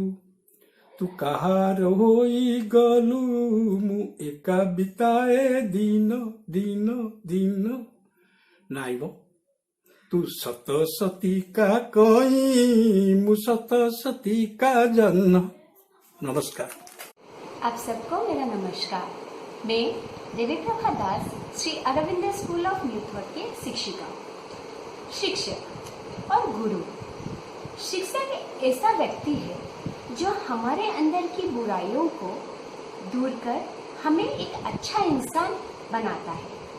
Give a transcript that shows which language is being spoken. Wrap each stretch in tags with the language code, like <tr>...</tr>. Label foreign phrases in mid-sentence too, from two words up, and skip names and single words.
<or>ତୁ କାହାର ହୋଇଗଲୁ ମୁଁ ଏକା ବିତାଏ ଦିନ ଦିନ ଦିନ। ନାଇବ ତୁ ସତ ସତିକା କଇଁ ମୁଁ ସତ ସତିକା ଜହ୍ନ।</or> <hi>नमस्कार। आप सबको मेरा नमस्कार। मैं देवी प्रभा दास, श्री अरविंद स्कूल ऑफ यूथ वर्क की शिक्षिका। शिक्षक और गुरु। शिक्षक ऐसा व्यक्ति है जो हमारे अंदर की बुराइयों को दूर कर हमें एक अच्छा इंसान बनाता है।</hi>